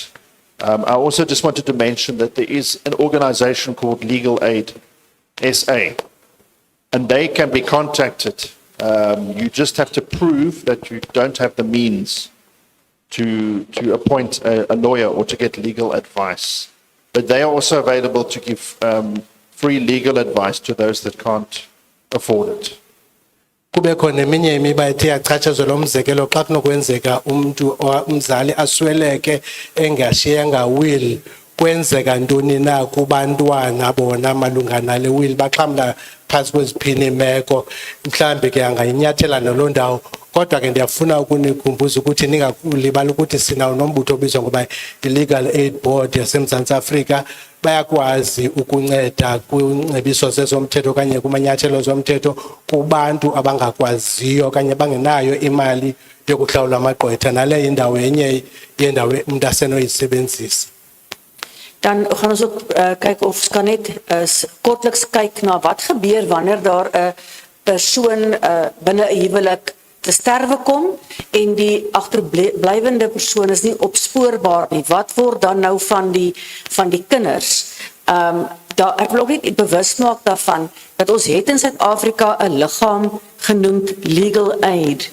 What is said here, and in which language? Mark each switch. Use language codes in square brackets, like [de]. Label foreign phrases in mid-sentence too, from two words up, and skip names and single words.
[en] I also just wanted to mention that there is an organization called Legal Aid SA, and they can be contacted. You just have to prove that you don't have the means to appoint a lawyer or to get legal advice. But they are also available to give free legal advice to those that can't afford it. [xh] Kube khona eminye imiba ethe yachatshazelwa umzekelo xa kunokwenzeka umzali asweleke engashiyanga will kwenzeka ntoni na kubantwana bona malunga nale will baxhamla phantsi kweziphini imeko mhlambi ke angayinyathela naloo ndawo kodwa ke ndiyafuna ukunikhumbuza ukuthi ningakulibala ukuthi sinawo nombutho obizwa ngoba i-Legal Aid Board yaseMzantsi Afrika bayakwazi ukunceda kwiingcebiso zezomthetho okanye kumanyathelo zomthetho kubantu abangakwaziyo okanye bangenayo imali yokuhlawula amagqwetha nale indawo yenye yendawo umuntu asenoyisebenzisa. [af] Dan gaan ons ook kyk of ons kan net kortliks kyk na wat gebeur wanneer daar 'n persoon binne 'n huwelik te sterwe kom en die agterblywende persoon is nie opspoorbaar nie. Wat word dan nou van die kinders? Ek wil ook net bewus maak daarvan dat ons het in Suid-Afrika 'n liggaam genoemd Legal Aid.